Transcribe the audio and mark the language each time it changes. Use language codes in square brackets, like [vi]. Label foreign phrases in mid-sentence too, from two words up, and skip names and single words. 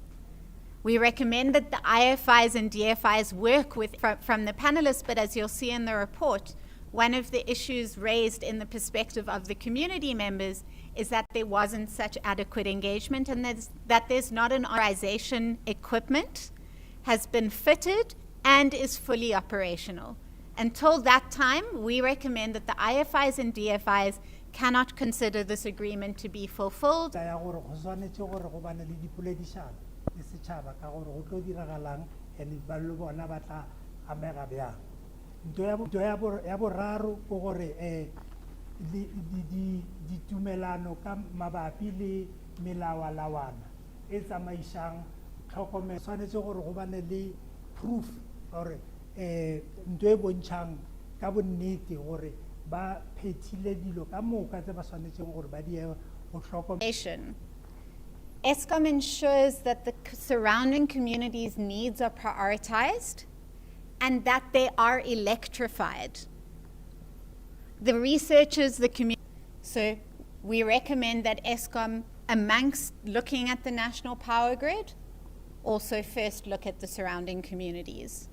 [en] We recommend that the IFIs and DFIs work with from the panelists, but as you'll see in the report, one of the issues raised in the perspective of the community members is that there wasn't such adequate engagement and that there's not an authorization equipment has been fitted and is fully operational. Until that time, we recommend that the IFIs and DFIs cannot consider this agreement to be fulfilled. [nso] Ditumelano ka mabapi le melawalawana e tsamaisang tlhokomelo tshwanetse gore go bane le proof gore ntwe e bontshang ka bonnete gore ba phethile dilo ka moka tse ba tshwanetseng gore ba di go tlhokomela. [en] Eskom ensures that the surrounding communities' needs are prioritized and that they are electrified. The researchers, the community. So we recommend that Eskom, amongst looking at the national power grid, also first look at the surrounding communities.